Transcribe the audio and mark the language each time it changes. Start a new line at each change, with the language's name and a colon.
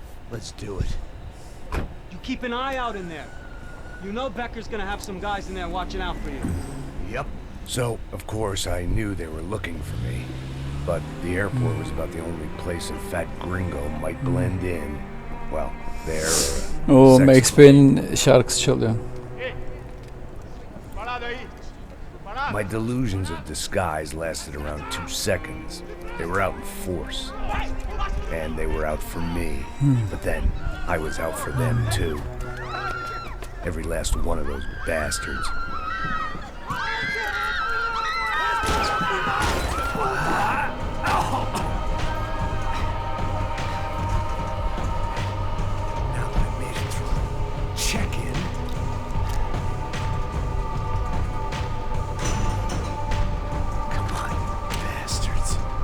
English: Let's do it. You keep an eye out in there. You know Becker's gonna have some guys in there watching out for you. Yep. So, of course, I knew they were looking for me. But the airport was about the only place a fat gringo might blend in. Well, there.
Turkish: O Max Payne'in şarkısı çalıyor.
English: My delusions of disguise lasted around 2 seconds. They were out in force. And they were out for me. But then, I was out for them too. Every last one of those bastards. Now that I made it through check-in, come on, you bastards.